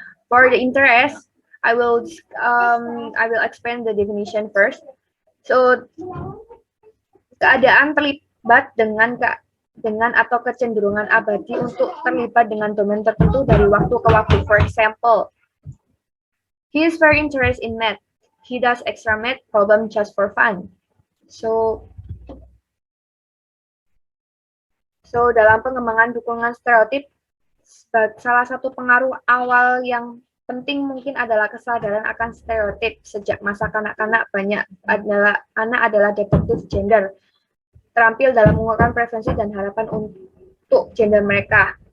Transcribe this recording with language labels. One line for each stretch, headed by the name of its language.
English: For the interest, I will explain the definition first.
Indonesian: So, keadaan terlibat dengan atau kecenderungan abadi untuk terlibat dengan domain tertentu dari waktu ke waktu.
English: For example, he is very interested in math. He does extra math problem just for fun.
Indonesian: So dalam pengembangan dukungan stereotip, salah satu pengaruh awal yang penting mungkin adalah kesadaran akan stereotip. Sejak masa kanak-kanak anak adalah detektif gender, terampil dalam mengungkapkan preferensi dan harapan untuk gender mereka.